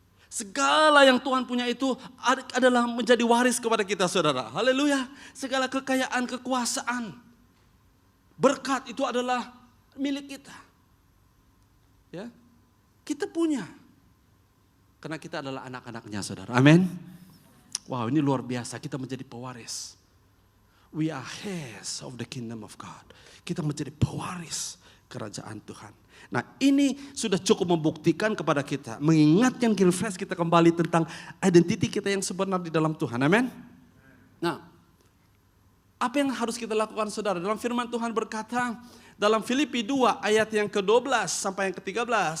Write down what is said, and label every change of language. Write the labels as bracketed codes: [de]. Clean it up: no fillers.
[id] Segala yang Tuhan punya itu adalah menjadi waris kepada kita, saudara. Haleluya. Segala kekayaan, kekuasaan, berkat itu adalah milik kita. Ya, kita punya. Karena kita adalah anak-anaknya, saudara. Amin. Wow, ini luar biasa. Kita menjadi pewaris. [en] We are heirs of the kingdom of God. [id] Kita menjadi pewaris kerajaan Tuhan. Nah, ini sudah cukup membuktikan kepada kita, mengingatkan refresh kita kembali tentang identiti kita yang sebenar di dalam Tuhan. Amin. Nah, Apa yang harus kita lakukan saudara? Dalam firman Tuhan berkata dalam Filipi 2 ayat yang ke-12 sampai yang ke-13.